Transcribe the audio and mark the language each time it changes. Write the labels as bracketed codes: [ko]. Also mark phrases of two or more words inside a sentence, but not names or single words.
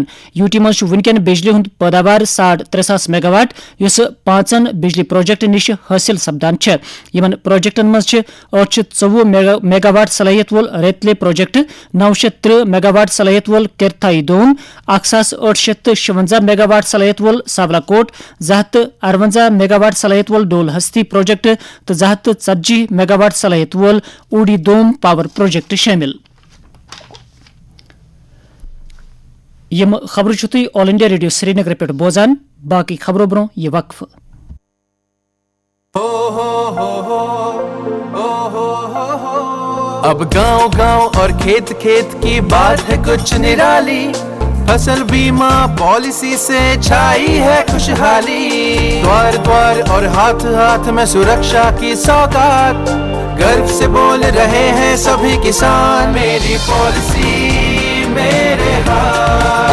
[ks] یوٗٹی منٛز ونکٮ۪ن بجلی ہند پیداوار 3,500 میگا واٹ یُس 5 بجلی پروجیکٹن نش حٲصل سپدان چھےٚ. یمن پروجیکٹن منٛز 824 میگا واٹ صلٲحیت وول ریتلے پروجیکٹ، 930 میگا واٹ صلٲحیت وول کِرتھائی دوم، 1,856 میگا واٹ صلٲحیت وول ساولا کوٹ، 258 میگا واٹ صلٲحیت وول ڈول ہستی پروجیکٹ تو 240 میگا واٹ صلاحیت وول اوڈی دوم پاور پروجیکٹ شامل. یم خبر چھو تُہۍ آل انڈیا ریڈیو سری نگر پٮ۪ٹھ بوزان. باقی خبرو برٛونٛہہ یہ وقفہٕ. [hi] अब गाँव गाँव और खेत खेत की बात है कुछ निराली. फसल बीमा पॉलिसी से छाई है खुशहाली, द्वार द्वार और हाथ हाथ में सुरक्षा की सौगात, गर्व से बोल रहे हैं सभी किसान, मेरी पॉलिसी मेरे हाथ।